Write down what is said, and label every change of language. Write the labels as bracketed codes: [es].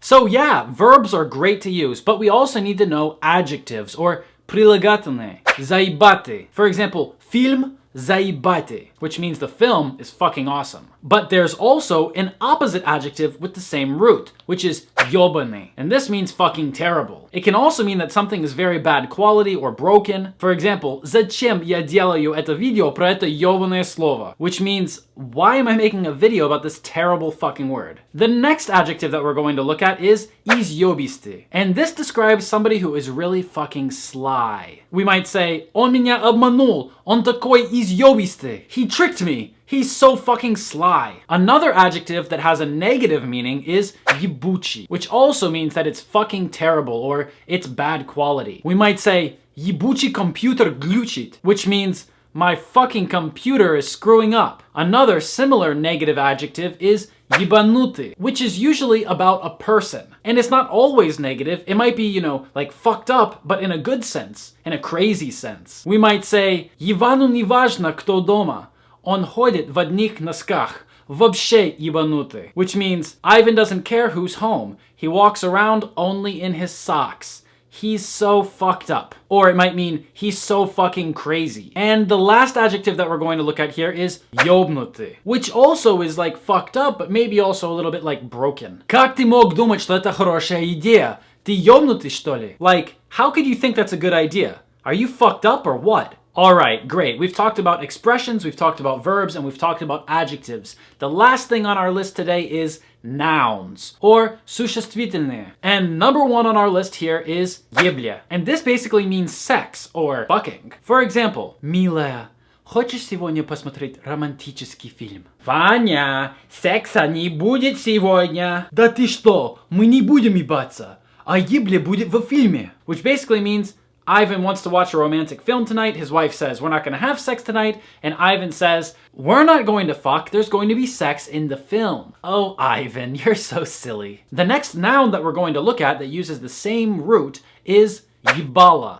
[en] So yeah, verbs are great to use, but we also need to know adjectives or прилагательные. [ru] Заебаты. [en] For example, [ru] фильм заебаты, [en] which means the film is fucking awesome. But there's also an opposite adjective with the same root, which is [ru] ёбаный. [en] And this means fucking terrible. It can also mean that something is very bad quality or broken. For example, [ru] зачем я делаю это видео про это ёбаное слово? [en] Which means, why am I making a video about this terrible fucking word? The next adjective that we're going to look at is изъёбистый. And this describes somebody who is really fucking sly. We might say, [ru] он меня обманул, он такой изъёбистый. [en] He tricked me. He's so fucking sly. Another adjective that has a negative meaning is ебучий, which also means that it's fucking terrible or it's bad quality. We might say, [ru] ебучий компьютер глючит, [en] which means my fucking computer is screwing up. Another similar negative adjective is ебанутый, which is usually about a person. And it's not always negative. It might be, you know, like fucked up, but in a good sense, in a crazy sense. We might say, [ru] Ивану не важно, кто дома. Он ходит в одних носках. Вообще ебанутый. [en] Which means, Ivan doesn't care who's home. He walks around only in his socks. He's so fucked up. Or it might mean, he's so fucking crazy. And the last adjective that we're going to look at here is ёбнутый, which also is like fucked up, but maybe also a little bit like broken. [ru] Как ты мог думать, что это хорошая идея? Ты ёбнутый, что ли? [en] Like, how could you think that's a good idea? Are you fucked up or what? Alright, great. We've talked about expressions, we've talked about verbs, and we've talked about adjectives. The last thing on our list today is nouns, or существительные. And number one on our list here is ебля. And this basically means sex, or fucking. For example, [ru] милая, хочешь сегодня посмотреть романтический фильм? Ваня, секса не будет сегодня. Да ты что, мы не будем ебаться, а ебля будет в фильме. [en] Which basically means, Ivan wants to watch a romantic film tonight. His wife says, we're not going to have sex tonight. And Ivan says, we're not going to fuck. There's going to be sex in the film. Oh, Ivan, you're so silly. The next noun that we're going to look at that uses the same root is ебало.